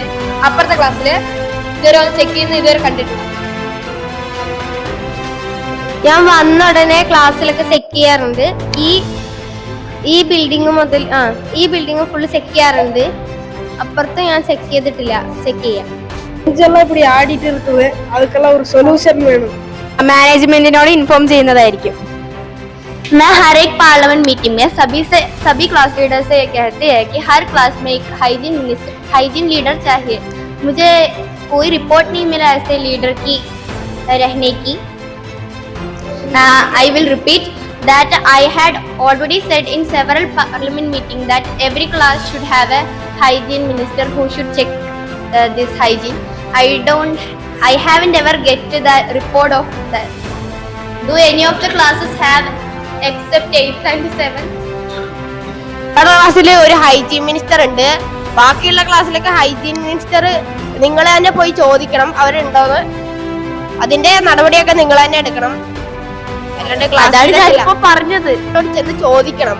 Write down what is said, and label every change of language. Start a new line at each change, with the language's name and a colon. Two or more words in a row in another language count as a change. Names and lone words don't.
Malayalam: അപ്പുറത്തെ ക്ലാസ്സിൽ ഇതുവരെ ചെക്ക് ചെയ്യുന്ന ഇതുവരെ കണ്ടിട്ടില്ല. ഞാൻ വന്ന ഉടനെ ക്ലാസ്സിലൊക്കെ ചെക്ക് ചെയ്യാറുണ്ട്. ഈ ബിൽഡിംഗ് മുതൽ ഈ ബിൽഡിംഗ് ഫുള്ള് ചെക്ക് ചെയ്യാറുണ്ട്. അപ്പുറത്ത് ഞാൻ ചെക്ക് ചെയ്തിട്ടില്ല, ചെക്ക് ചെയ്യാം.
Tamil: இப்படி ஆடிட்டு இருக்குது, அதுக்கெல்லாம் ஒரு சொல்யூஷன் வேணும்.
Malayalam: മാനേജ്മെന്റിനോട് ഇൻഫോം ചെയ്യുന്നതായിരിക്കും.
Hindi: मैं हर एक
English: parliament meeting
Hindi: में सभी
English: class leader
Hindi: से कहते हैं कि हर क्लास में एक
English: hygiene leader
Hindi: चाहिए. मुझे कोई रिपोर्ट नहीं मिला ऐसे लीडर की रहने की.
English: I will repeat that I had already said in several parliament meetings that every class should have a hygiene minister who should check this hygiene. I haven't ever get to the report of that. Do any of the classes have except 8th and 7th?
Malayalam: ക്ലാസ്സിൽ ഒരു
English: hygiene minister
Malayalam: ഉണ്ട്. ബാക്കിയുള്ള ക്ലാസ്സിലൊക്കെ
English: hygiene minister
Malayalam: നിങ്ങൾ തന്നെ പോയി ചോദിക്കണം അവരുണ്ടോന്ന്. അതിന്റെ നടപടിയൊക്കെ നിങ്ങൾ തന്നെ എടുക്കണം. പറഞ്ഞത് ചെന്ന് ചോദിക്കണം.